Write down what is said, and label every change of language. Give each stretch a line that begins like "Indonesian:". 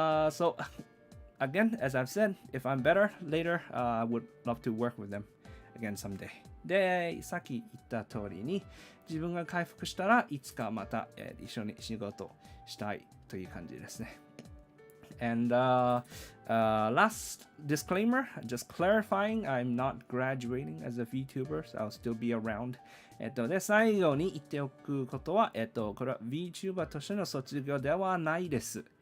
English: So, again, as I've said, if I'm better later, I would love to work with them again someday.
Japanese: で、さっき言った通りに、自分が回復したらいつかまた、一緒に仕事したいという感じですね。
English: And last disclaimer, just clarifying, I'm not graduating as a VTuber, so I'll still be around.
Japanese: で、最後に言っておくことは、これは Vtuber としての卒業ではないです。